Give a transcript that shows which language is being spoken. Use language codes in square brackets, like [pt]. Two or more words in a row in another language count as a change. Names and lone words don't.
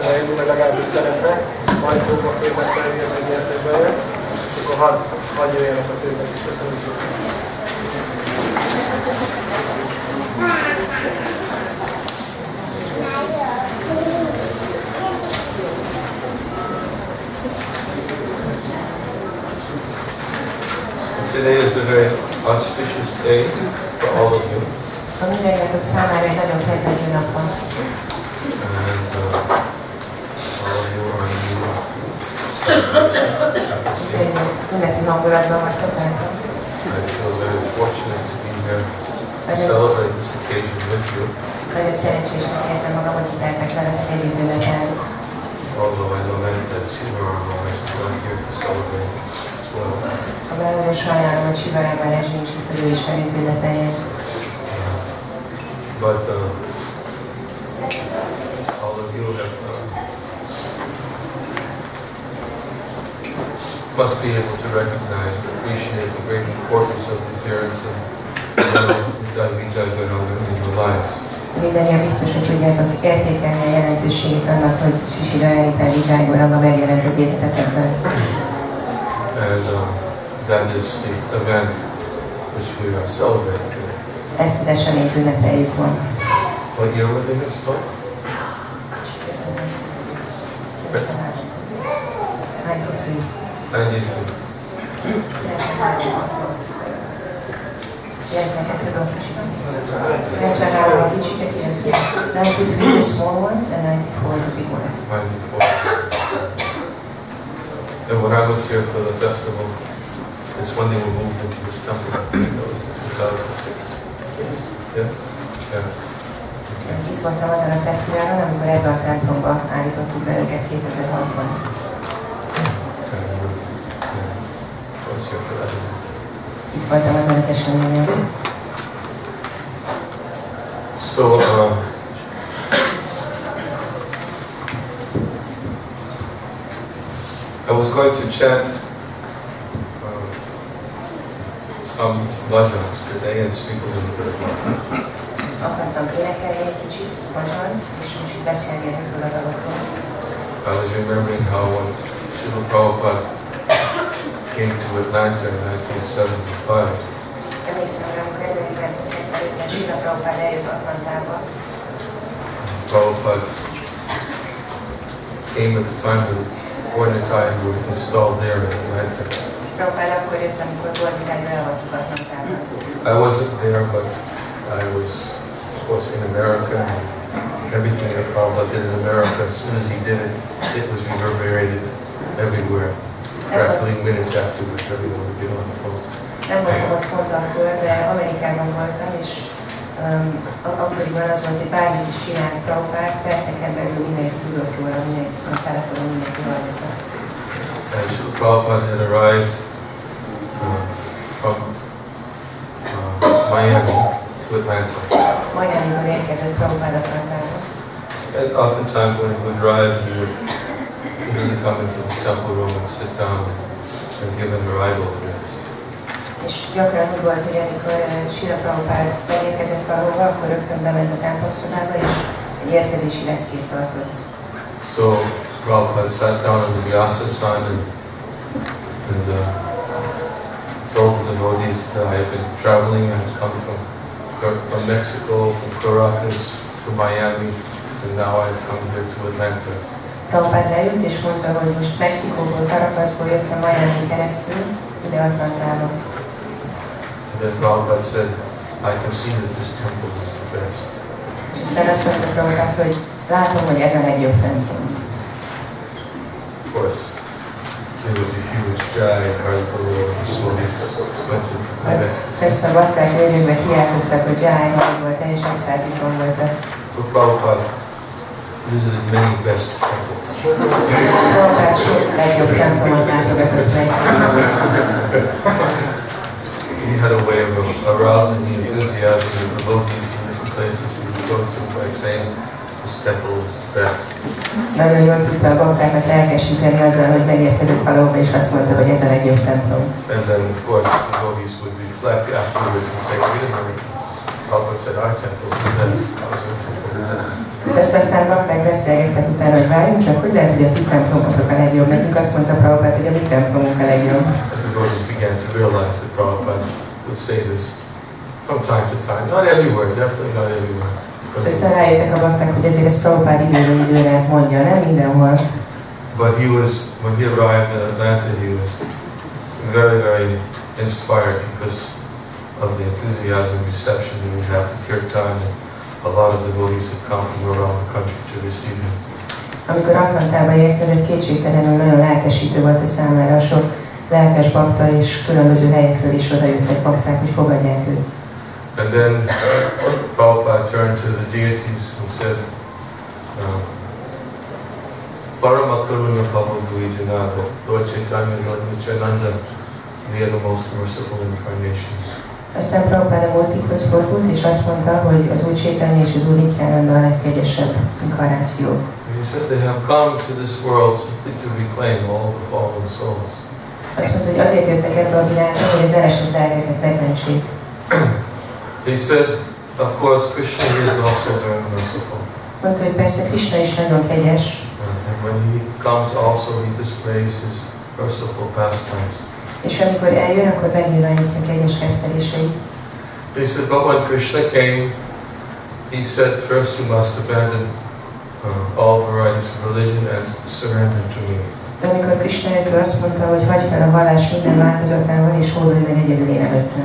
[hu] bejönni, meg legalábbis szeretne, majd fogok képet felhívni, hogy gyertek bejön, és akkor hadd jöjjenek a többet is. Köszönöm szépen. [en] Today is a very auspicious day for all of you. [hu] A mindannyiatok számára egy nagyon kedvező nap van. [en] And all of you are in [hu] Ünnepi hangulatban vagytok látom. [en] I feel very fortunate to be here to celebrate this occasion with you. [hu] Nagyon szerencsésnek érzem magam, hogy itt lehetek veletek együtt ünnepelni. [en] Although I lament that Shiva Maharaj is not here to celebrate as well. [hu] A belőle sajnálom, hogy Shiva Maharaj nincs itt, hogy ő is velünk ünnepeljen. [en] But all of you have must be able to recognize and appreciate the great importance of the appearance of Nitai Vijaya-Gauranga in your lives. [hu] Mindannyian biztos, hogy tudjátok értékelni a jelentőségét annak, hogy Sri Dayal Nitai Vijaya-Gauranga megjelent az életetekben. [en] And that is the event which we are celebrating today. [hu] Ezt az eseményt ünnepeljük ma. [en] What year were they installed? 93. [hu] 92-ben kicsiket, [en] 93 the small ones and 94 the big ones. 94. And when I was here for the festival, it's when they were moved into this temple. That was in 2006. Yes? Yes. Okay. [hu] Itt voltam azon a fesztiválon, amikor ebbe a templomba állítottuk be őket 2006-ban. Itt voltam azon az eseményen. [en] So, I was going to chant some bhajans today and speak a little bit about that. [hu] Akartam énekelni egy kicsit, bhajant, és kicsit beszélni ezekről a dalokról. [en] I was remembering how when Srila Prabhupada came to Atlanta in 1975, [hu] Emlékszem, hogy amikor 1975-ben Srila Prabhupada eljött Atlantába, [en] Prabhupada came at the time when Nitai were installed there in Atlanta. [hu] Prabhupada akkor jött, amikor Nitai elavattuk Atlantában. [en] I wasn't there, but I was, of course, in America, and everything that Prabhupada did in America, as soon as he did it, it was reverberated everywhere. Practically minutes afterwards, everyone would get on the phone. [hu] Nem voltam ott pont akkor, de Amerikában voltam, és akkoriban az volt, hogy bármit is csinált Prabhupada, perceken belül mindenki tudott róla, a telefonon mindenki hallotta. [en] And Srila Prabhupada had arrived from Miami to Atlanta. [hu] Miamiból érkezett Prabhupada Atlantába. [en] And oftentimes when he would arrive, he would really come into the temple room and sit down and give an arrival address. [hu] És gyakran úgy volt, hogy amikor Srila Prabhupada beérkezett valahova, akkor rögtön bement a templomszobába, és egy érkezési leckét tartott. [en] So Prabhupada sat down on the Vyasa-san and told the devotees that I had been traveling. I had come from Mexico, from Caracas to Miami, and now I had come here to Atlanta. [hu] Prabhupada leült és mondta, hogy most Mexikóból, Caracasból jöttem Miami keresztül, ide Atlantába. [en] And then Prabhupada said, I can see that this temple is the best. [hu] És aztán azt mondta Prabhupada, hogy látom, hogy ez a legjobb templom. [en] Of course, it was a huge giant article of devotees sweated with ecstasy. [hu] Persze a bakták végül kiáltoztak, hogy Jai nagy volt, teljes extázikon voltak. [en] But Prabhupada visited many best temples. [hu] Prabhupada sok legjobb templomot látogatott meg. [en] He had a way of arousing the enthusiasm of devotees in different places he would go to by saying, this temple is the best. [hu] Nagyon jól tudta a baktákat lelkesíteni azzal, hogy megérkezett valóba, és azt mondta, hogy ez a legjobb templom. [en] And then, of course, the devotees would reflect afterwards and say, wait a minute, Prabhupada said our temple is the best. How's your temple the best? [hu] Persze aztán bakták beszélgettek utána, hogy várjunk csak, hogy lehet, hogy a ti templomotok a legjobb. Nekünk azt mondta Prabhupada, hogy a mi templomunk a legjobb. [en] And the devotees began to realize that Prabhupada would say this from time to time. Not everywhere, definitely not everywhere. [hu] És aztán rájöttek a bakták, hogy ezért ezt Prabhupada időről időre mondja, nem mindenhol. [en] But when he arrived in Atlanta, he was very, very inspired because of the enthusiasm reception that we had to Kirtan. A lot of devotees had come from around the country to receive him. [hu] Amikor Atlantába érkezett, kétségtelenül nagyon lelkesítő volt a számára, sok lelkes bakta és különböző helyekről is odajöttek bakták, hogy fogadják őt. [en] And then Prabhupada turned to the deities and said, [bn] Parama Karuna Pavadhuijanada, [en] Lord Chaitanya, Lord Nityananda, we are the most merciful incarnations. [hu] Aztán Prabhupada Murtikhoz fordult, és azt mondta, hogy az Úr Chaitanya és az Úr Nityananda a legkegyesebb inkarnáció. [en] He said they have come to this world simply to reclaim all the fallen souls. [hu] Azt mondta, hogy azért jöttek ebbe a világba, hogy az elesett lelkeket megmentsék. [en] He said, of course, Krishna is also very merciful. [hu] Mondta, hogy persze Krishna is nagyon kegyes. [en] And when he comes also, he displays his merciful pastimes. [hu] És amikor eljön, akkor megnyilvánítja kegyes kezdeményeit. [en] He said, but when Krishna came, he said, first you must abandon all varieties of religion and surrender to me. [hu] De amikor Krishna jött, azt mondta, hogy hagyd fel a vallás minden változatával, és hódolj meg egyedül én előttem.